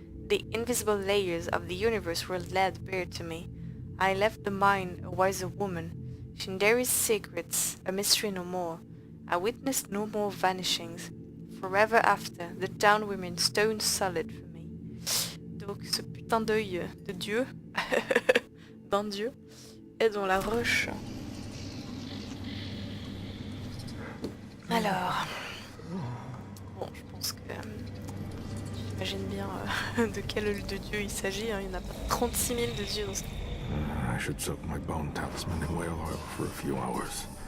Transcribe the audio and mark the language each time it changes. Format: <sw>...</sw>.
<en>The invisible layers of the universe were laid bare to me. I left the mine a wiser woman. Shindaery's secrets, a mystery no more. I witnessed no more vanishings. Forever after, the town remained stone solid for me.</en> <fr>Donc ce putain d'œil de Dieu, d'un Dieu, est dans la roche. Alors, bon, je pense que j'imagine bien de quel œil de Dieu il s'agit. Hein. Il n'y en a pas 36 000 de dieux dans ce...</fr> <en>I should soak my bone talisman in whale oil for a few hours.</en>